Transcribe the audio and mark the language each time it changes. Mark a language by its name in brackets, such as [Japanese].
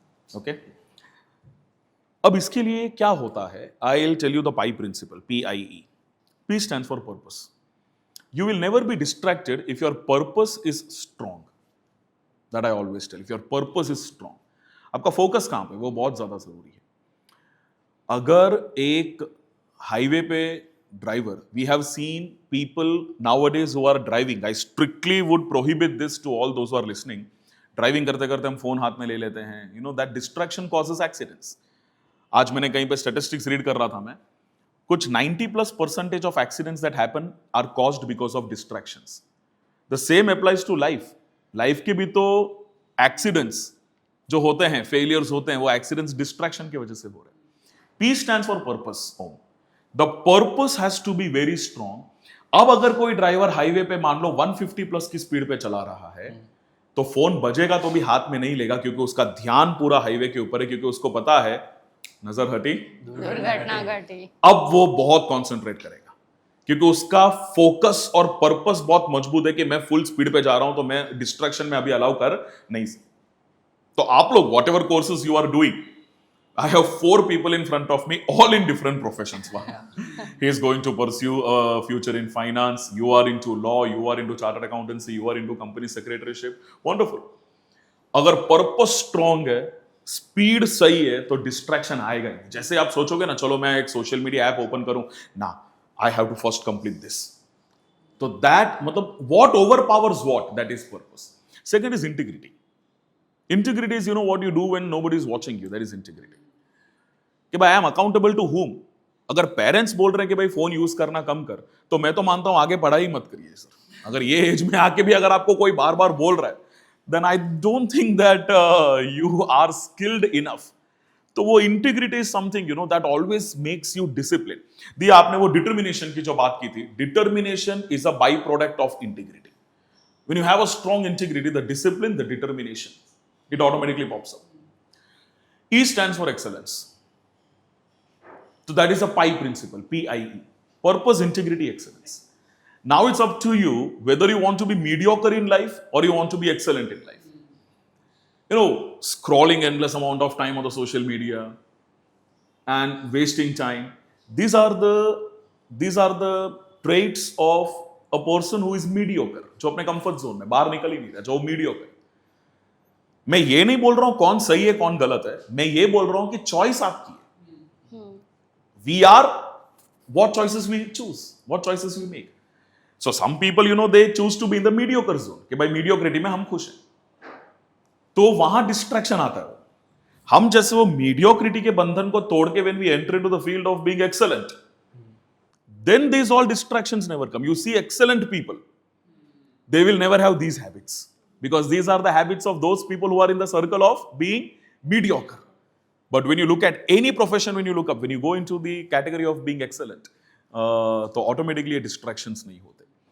[English] okay, [Hindi] अब इसके लिए क्या होता है, [English] I will tell you the pie principle, PIE. P stands for purpose. You will never be distracted if your purpose is strong. That I always tell. If your purpose is strong, [Hindi] आपका focus कहाँ पे, वो बहुत ज्यादा जरूरी है. अगर एक हाईवे पे driver, [English] We have seen people nowadays who are driving, I strictly would prohibit this to all those who are listening. [Hindi] Driving करते करते हम फोन हाथ में ले लेते हैं, [English] You know that distraction causes accidents. [Hindi] आज मैंने कहीं पे स्टैटिस्टिक्स रीड कर रहा था मैं, कुछ [English] 90+% of accidents that happen are caused because of distractions. The same applies to life. [Hindi] Life के भी तो एक्सीडेंट्स जो होते हैं, फेलियर्स होते हैं, वो एक्सीडेंट्स डिस्ट्रैक्शन की वजह से हो रहे हैं. [English] P stands for purpose. The purpose has to be very strong. [Hindi] अब अगर कोई ड्राइवर हाईवे पे मान लो 150+ की स्पीड पे चला रहा है, तो फोन बजेगा तो भी हाथ में नहीं लेगा, क्योंकि उसका ध्यान पूरा हाईवे के ऊपर है, क्योंकि उसको पता है नजर हटी दुर्घटना घटी. अब वो बहुत कॉन्सेंट्रेट करेगा, क्योंकि उसका फोकस और पर्पस बहुत मजबूत है कि मैं फुल स्पीड पे जा रहा हूं, तो मैं डिस्ट्रैक्शन में अभी अलाउ कर नहीं सकता. तो आप लोग [English] Whatever courses you are doing, I have 4 people in front of me, all in different professions. He is going to pursue a future in finance. You are into law. You are into chartered accountancy. You are into company secretaryship. Wonderful. [Hindi] अगर purpose strong है, speed सही है, तो distraction आएगा ही. जैसे आप सोचोगे ना, चलो मैं एक सोशल मीडिया ऐप ओपन करूं ना, [English] I have to first complete this. तो that मतलब what overpowers what, that is purpose. Second is integrity. Integrity is, you know, what you do when nobody is watching you. That is integrity. [Hindi] कि भाई [English] I am accountable to whom? [Hindi] अगर parents बोल रहे हैं कि भाई फोन यूज करना कम कर, तो मैं तो मानता हूं आगे पढ़ाई मत करिए सर. अगर ये एज में आके भी अगर आपको कोई बार बार बोल रहा है, [English] then I don't think that you are skilled enough. तो वो integrity is something, you know, that always makes you discipline. [Hindi] दी आपने वो डिटर्मिनेशन की जो बात की थी, [English] Determination is a byproduct of integrity. When you have a strong integrity, the discipline, the determination, it automatically pops up. E stands for excellence. So that is a PIE principle, PIE. Purpose, integrity, excellence. Now it's up to you whether you want to be mediocre in life or you want to be excellent in life. You know, scrolling endless amount of time on the social media and wasting time. These are the traits of a person who is mediocre. [Hindi] जो अपने comfort zone में बाहर निकल ही नहीं रहा, जो mediocre. मैं ये नहीं बोल रहा हूं कौन सही है कौन गलत है, मैं ये बोल रहा हूं कि चॉइस आपकी है. [English] We are what choices we choose, what choices we make. So some people, you know, they choose to be in the mediocre zone. [Hindi] कि भाई mediocrity में हम खुश हैं. तो वहां डिस्ट्रैक्शन आता है। हम जैसे वो मीडियोक्रिटी के बंधन को तोड़ के [English] When we enter into the field of being excellent, then these all distractions never come. You see excellent people, they will never have these habits, because these are the habits of those people who are in the circle of being mediocre. But when you look at any profession, when you look up, when you go into the category of being excellent, [Hindi] तो automatically ये distractions नहीं होते.